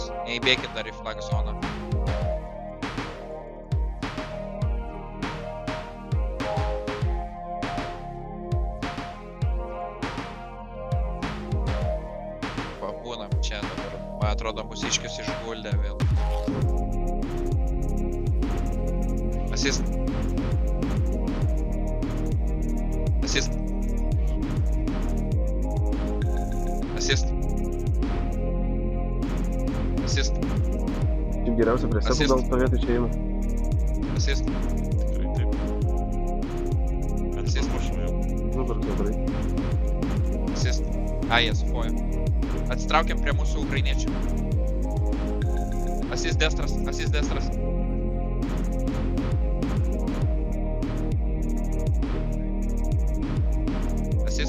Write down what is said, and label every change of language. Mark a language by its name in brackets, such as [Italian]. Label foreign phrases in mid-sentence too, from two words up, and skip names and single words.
[Lithuanian] Neįbėkit dar į flag zoną. Pabūnam čia dabar. Man atrodo, mūsiškius išguldė vėl. Asist. Assist. Assist. Assist. Tik geriausia prie Assist. savo gal stovėti išėjimą. Assist. Tikrai taip. Bet Assist. mušame jau. Nugaros jau gerai. Assist. Jie sufoja. Atsitraukiam prie mūsų ukrainiečių. Asist destras. Asist.